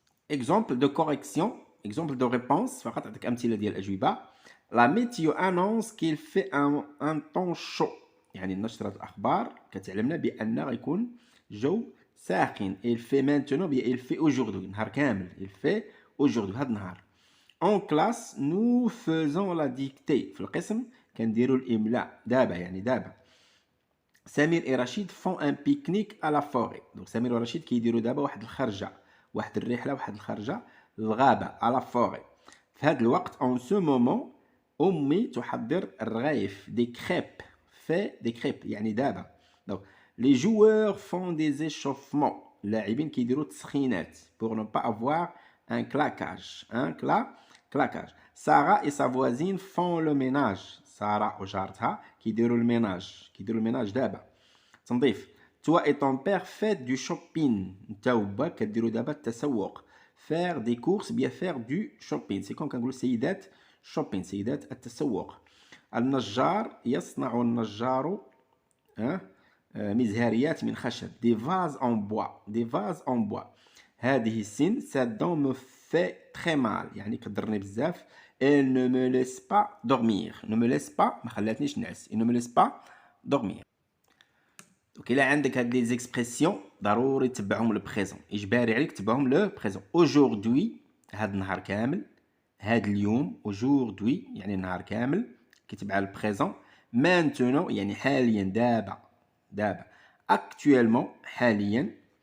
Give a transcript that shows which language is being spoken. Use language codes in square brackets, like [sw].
[fr] exemple de correction، exemple de réponse، [ar] فقط نعطيك أمثلة ديال الأجوبة. [fr] la météo annonce qu'il fait un temps chaud، [ar] يعني نشرة الأخبار كتعلمنا بأن غيكون جو ساخن. [fr] il fait maintenant، il fait aujourd'hui، [ar] نهار كامل [fr] il fait aujourd'hui [ar] هاد النهار. [fr] en classe nous faisons la dictée، [ar] في القسم كنديروا الإملاء دابا، يعني دابا. [fr] سمير et رشيد font un pique-nique à la forêt، donc [ar] سمير ورشيد كيديروا دابا واحد الخرجة، واحد الرحلة، واحد الخرجة للغابة [fr] à la forêt. [ar] في هاد الوقت [fr] en ce moment [ar] أمي تحضر الرغايف [fr] des crêpes، fait des crêpes [ar] يعني دابا. [fr] donc les joueurs font des échauffements، [ar] اللاعبين كيديروا تسخينات [fr] pour ne pas avoir un claquage، claquage. Sarah et sa voisine font le ménage، [ar] سارة وجارتها كيديروا الميناج دابا، تنظيف. [fr] toi et ton père faites du shopping، [ar] نتا وباك كديروا دابا التسوق. [fr] faire des courses bien faire du shopping، [ar] سي كون كنقولوا سيدات [fr] shopping، [ar] سيدات التسوق. النجار يصنع النجار مزهريات من خشب، [fr] des vases en bois. [ar] هذه السن [fr] cette dent me fait très mal، [ar] يعني كضرني بزاف. [fr] elle ne me laisse pas dormir، ne me laisse pas [ar] ما خلاتنيش نعس، [fr] elle ne me laisse pas dormir. [ar] دونك الا عندك هاد لي زيكسبرسيون ضروري تتبعهم لو بريزون، اجباري عليك تتبعهم لو بريزون. aujourd'hui هاد النهار كامل، هاد اليوم aujourd'hui يعني نهار كامل كيتبع البريزون. maintenant يعني حاليا دابا. actuellement حاليا.